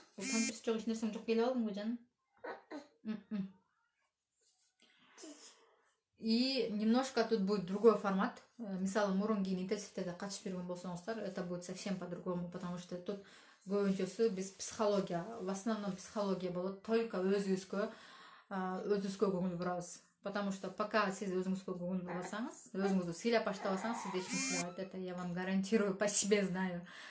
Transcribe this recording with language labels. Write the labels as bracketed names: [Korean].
[Kyrgyz] Конкурс жок, эч нерсең жок, келип алдыңбы жаным? [Russian] И немножко тут будет другой формат. [Kyrgyz] Мисалы, мурун кийин интенсивтерге катышып жүргөн болсоңуздар, [Russian] это будет совсем по-другому, потому что [Kyrgyz] тут көбүнчөсү биз психология, в основном психология болот, только өзүбүзгө көңүл бурабыз. [Russian] Потому что пока [Kyrgyz] сиз өзүңүзгө көңүл бурбасаңыз, өзүңүздү сыйлап баштабасаңыз, сизди эч ким сыйлабайт. [Russian] Это я вам гарантирую, по себе знаю.